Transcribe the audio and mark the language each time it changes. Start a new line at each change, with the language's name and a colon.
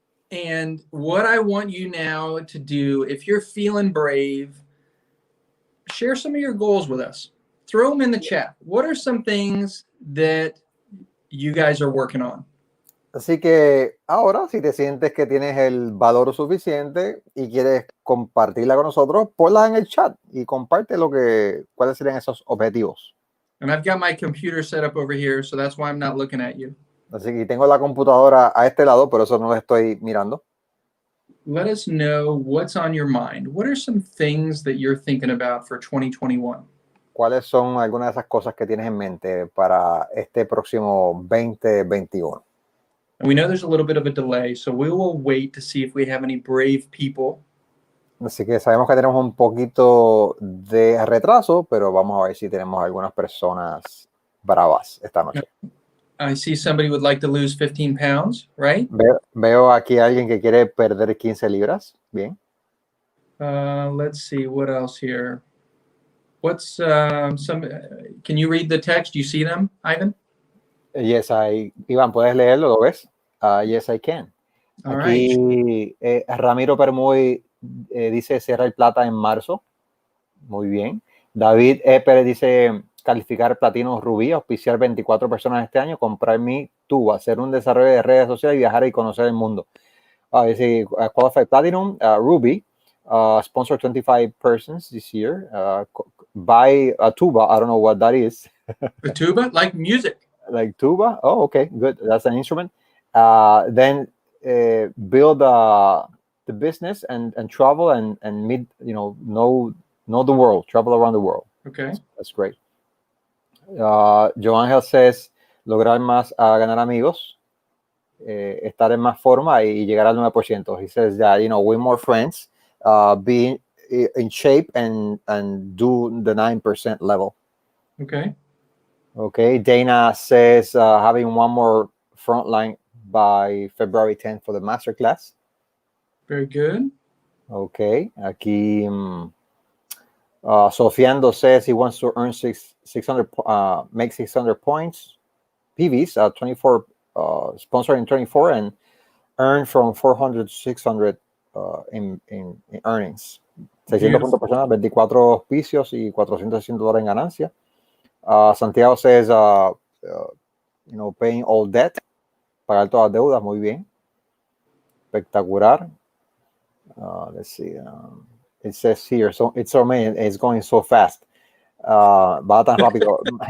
English: And what I want you now to do, if you're feeling brave, share some of your goals with us. Throw them in the chat. What are some things that you guys are working on?
Spanish: Así que ahora, si te sientes que tienes el valor suficiente y quieres compartirla con nosotros, ponla en el chat y comparte cuáles serían esos objetivos.
English: And I've got my computer set up over here, so that's why I'm not looking at you.
Spanish: Así que tengo la computadora a este lado, por eso no la estoy mirando.
English: Let us know what's on your mind. What are some things that you're thinking about for 2021?
Spanish: ¿Cuáles son algunas de esas cosas que tienes en mente para este próximo 2021?
English: And we know there's a little bit of a delay, so we will wait to see if we have any brave people.
Spanish: Así que sabemos que tenemos un poquito de retraso, pero vamos a ver si tenemos algunas personas bravas esta noche.
English: I see somebody would like to lose 15 pounds, right?
Spanish: Veo aquí a alguien que quiere perder 15 libras. Bien.
English: Let's see, what else here? What's can you read the text? Do you see them, Ivan? Yes,
Spanish: Iván, ¿puedes leerlo? ¿Lo ves?
English: Yes, I can. All
Spanish: Aquí
English: right.
Spanish: Ramiro Permuy dice cierra el plata en marzo. Muy bien. David Pérez dice calificar platino rubí, auspiciar 24 personas este año, comprar mi tubo, hacer un desarrollo de redes sociales y viajar y conocer el mundo.
English: Dice qualified platinum, ruby, sponsor 25 persons this year, buy a tuba, I don't know what that is. A tuba, like music. Like tuba? Oh, okay, good. That's an instrument. Then build the business and travel and meet, know the world, travel around the world. Okay. That's great. Joangel says
Spanish: lograr más, ganar amigos, estar en más forma y llegar al 9%.
English: He says that, win more friends, be in shape and do the 9% level. Okay. Okay. Dana says having one more frontline by February 10th for the masterclass. Very good. Okay. Aquí Sofiando says he wants to earn 600, make 600 points, PVs, 24, sponsoring 24, and earn from 400 to 600 in earnings.
Spanish: 600 puntos por persona, 24 auspicios y $460 en ganancia.
English: Santiago says, paying all debt,
Spanish: pagar todas las deudas, muy bien.
English: Espectacular. Let's see. It says here, so it's Romanian, it's going so fast.
Spanish: Va tan rápido.